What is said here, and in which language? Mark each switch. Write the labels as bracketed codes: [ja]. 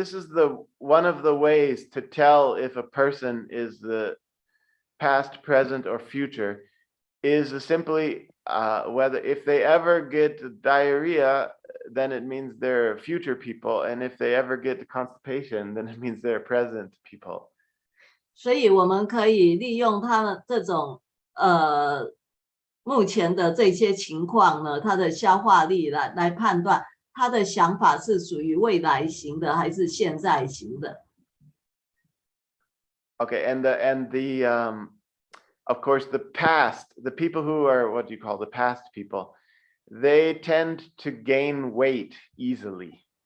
[en] This is one of the ways to tell if a person is the past, present, or future, is simply whether if they ever get diarrhea, then it means they're future people, and if they ever get constipation, then it means they're present people. [zh] 所以我们可以利用他们这种目前的这些情况呢，他的消化力来判断他的想法是属于未来型的还是现在型的。 [en] Okay, and the of course the past, the people who are what do you call the past people, they tend to gain weight easily.